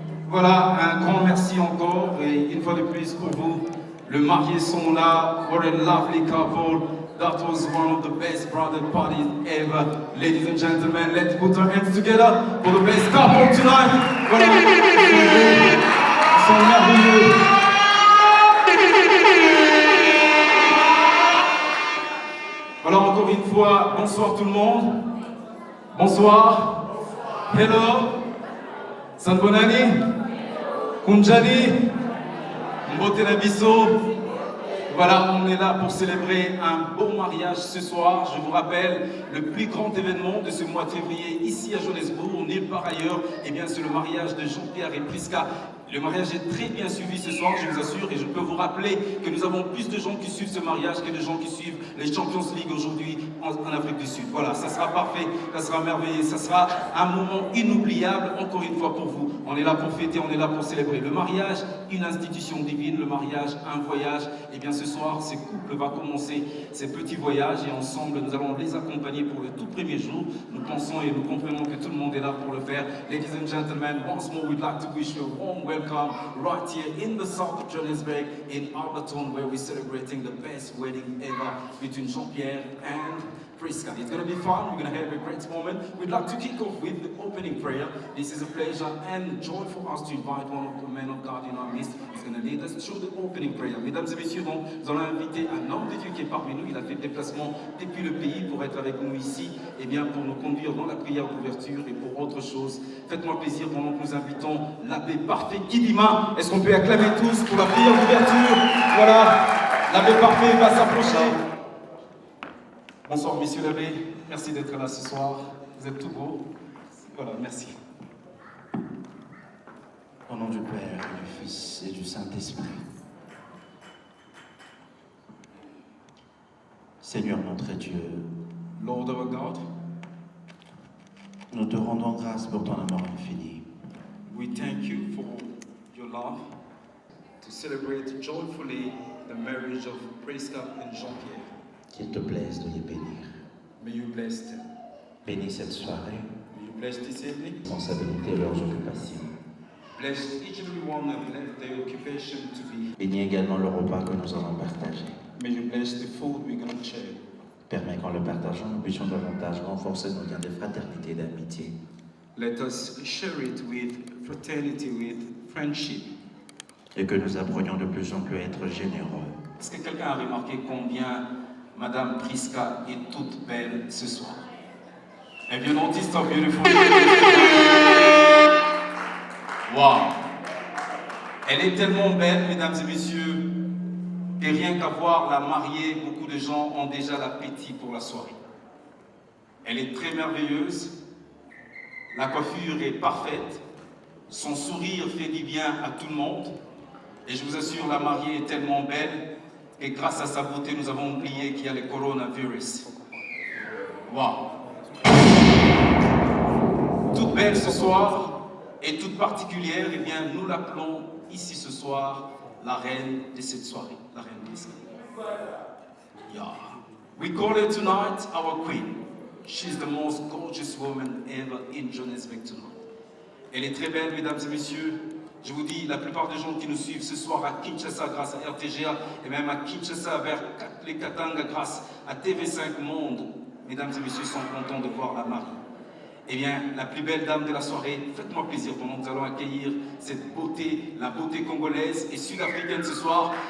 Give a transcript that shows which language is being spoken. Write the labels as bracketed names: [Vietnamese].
[French] Voilà, un grand merci encore et une fois de plus pour vous. Le mariés sont là. [English] What a lovely couple. That was one of the best brother parties ever. Ladies and gentlemen, let's put our hands together for the best couple tonight. [French] Voilà, ils sont merveilleux. Voilà, encore une fois, bonsoir tout le monde. [Zulu] Bonsoir. Hello. Sanbonani. Kunjani. [Lingala] Mbotenabiso. [French] Voilà, on est là pour célébrer un beau mariage ce soir. Je vous rappelle, le plus grand événement de ce mois de février ici à Johannesburg, nulle part ailleurs, eh bien c'est le mariage de Jean-Pierre et Priska. Le mariage est très bien suivi ce soir, je vous assure, et je peux vous rappeler que nous avons plus de gens qui suivent ce mariage que de gens qui suivent les Champions League aujourd'hui en Afrique du Sud. Voilà, ça sera parfait, ça sera merveilleux, ça sera un moment inoubliable, encore une fois pour vous. On est là pour fêter, on est là pour célébrer. Le mariage, une institution divine, le mariage, un voyage. Et bien ce soir, ce couple va commencer ces petits voyages et ensemble, nous allons les accompagner pour le tout premier jour. Nous pensons et nous comprenons que tout le monde est là pour le faire. [English] Ladies and gentlemen, once more, we'd like to wish you a warm welcome right here in the south of Johannesburg, in Alberton, where we're celebrating the best wedding ever between Jean-Pierre and Priska. It's going to be fun. We're going to have a great moment. We'd like to kick off with the opening prayer. This is a pleasure and joy for us to invite one of the men of God in our midst. He's going to lead us through the opening prayer. [French] Mesdames et messieurs, donc, nous allons inviter un homme de Dieu qui est parmi nous. Il a fait le déplacement depuis le pays pour être avec nous ici, et bien pour nous conduire dans la prière d'ouverture et pour autre chose. Faites-moi plaisir pendant que nous invitons l'abbé parfait Kidima. Est-ce qu'on peut acclamer tous pour la prière d'ouverture? Voilà, l'abbé parfait va s'approcher. Bonsoir, messieurs l'abbé. Merci d'être là ce soir. Vous êtes tout beau. Voilà, merci. Au nom du Père, du Fils et du Saint-Esprit. Seigneur notre Dieu, [English] Lord our God, [French] nous te rendons grâce pour ton amour infini. [English] we thank you for your love to celebrate joyfully the marriage of Priska and Jean-Pierre. [French] Qu'il te plaise de les bénir. [English] May you bless them. [French] Bénis cette soirée, [English] May you bless this evening. [French] responsabilité et leurs occupations. [English] Bless each and every one that left their occupation to be. [French] Bénis également le repas que nous allons partager. [English] May you bless the food we're going to share. [French] Permets qu'en le partageant, nous puissions davantage renforcer nos liens de fraternité et d'amitié. [English] Let us share it with fraternity, with friendship. [French] Et que nous apprenions de plus en plus à être généreux. Est-ce que quelqu'un a remarqué combien Madame Priska est toute belle ce soir? [English] And you noticed how beautiful she is? Wow! [French] Elle est tellement belle, mesdames et messieurs, que rien qu'à voir la mariée, beaucoup de gens ont déjà l'appétit pour la soirée. Elle est très merveilleuse, la coiffure est parfaite, son sourire fait du bien à tout le monde, et je vous assure, la mariée est tellement belle que grâce à sa beauté, nous avons oublié qu'il y a le coronavirus. Wow! Toute belle ce soir, et toute particulière, eh bien, nous l'appelons ici ce soir la reine de cette soirée, la reine Priska. [English] Yeah. We call her tonight our queen. She's the most gorgeous woman ever in Johannesburg tonight. [French] Elle est très belle, mesdames et messieurs. Je vous dis, la plupart des gens qui nous suivent ce soir à Kinshasa grâce à RTGA et même à Kinshasa vers les Katanga grâce à TV5 Monde, mesdames et messieurs, sont contents de voir la mariée. Eh bien, la plus belle dame de la soirée, faites-moi plaisir pendant que nous allons accueillir cette beauté, la beauté congolaise et sud-africaine ce soir.